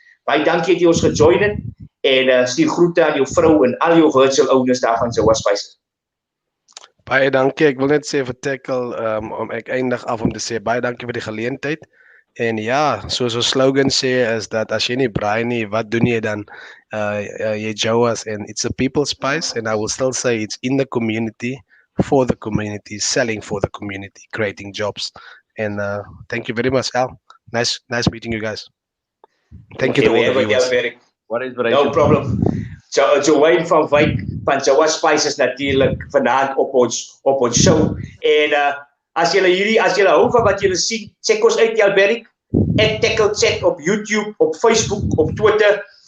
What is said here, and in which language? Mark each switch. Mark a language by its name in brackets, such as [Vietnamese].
[Afrikaans] Baie dankie dat jy ons gejoin het, en stuur groete aan jou vrou en al jou [English] virtual owners [Afrikaans] daar van Jowa Spices. Baie dankie. Ek wil net sê vir Tekkel, ek eindig af om te sê baie dankie vir die geleentheid. En ja, soos ons slogan sê is dat as jy nie braai nie, wat doen jy dan? [English] Jy Jowas, and it's a people spice, and I will still say it's in the community, for the community, selling for the community, creating jobs. And thank you very much, Al. Nice meeting you guys. Thank you to all the viewers. What is No problem. [Afrikaans] Jowayne Van Wyk van Jowa Spices natuurlijk vanavond op ons show. En as julle hou van wat julle sien, check ons uit Jalberg, @Tekkel Chat op YouTube, op Facebook, op Twitter.